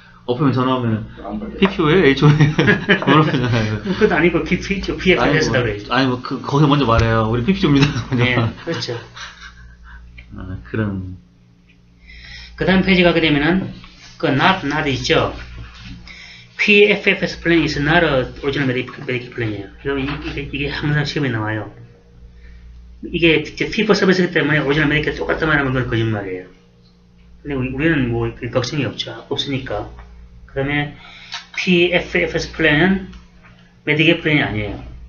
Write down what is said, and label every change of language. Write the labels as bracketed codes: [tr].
[ko] 어플면 전화 오면 PPO에 HO에 물어보잖아요. 그것도 아니고 PFS다 그래야죠. 아니 뭐 거기서 먼저 말해요. 우리 PPO입니다. 네, 그렇죠. 아, 그럼 그 다음 페이지 가게 되면은 그 not 있죠. [en] PFFS plan is not a original medical plan이에요. [ko] 이게 항상 시험에 나와요. 이게 Fee for Service이기 때문에 오리지널 메디케어 똑같은 말 하면 그건 거짓말이에요. 근데 우리는 뭐 걱정이 없으니까. 그 다음에 PFFS 플랜은 메디케어 플랜이 아니에요.